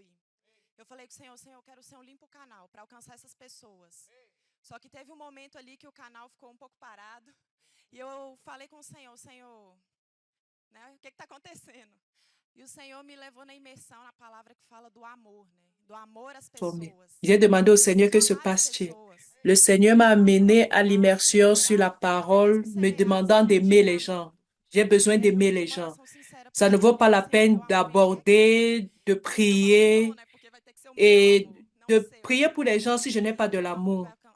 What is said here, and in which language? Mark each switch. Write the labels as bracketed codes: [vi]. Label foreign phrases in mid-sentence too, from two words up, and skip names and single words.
[pt] Eu falei com o Senhor, eu quero ser um limpo canal para alcançar essas pessoas. Só que teve um momento ali que o canal ficou um pouco parado. E eu falei com o Senhor, né, o que está acontecendo? E o Senhor me levou na imersão, na palavra que fala do amor, né? Do amor às pessoas. [fr] J'ai demandé au Seigneur que se passe-t-il. Le Seigneur m'a amené à l'immersion sur la parole, me demandant d'aimer les gens. J'ai besoin d'aimer les gens. Ça ne vaut pas la peine d'aborder, de prier et de prier pour les gens si je n'ai pas de l'amour.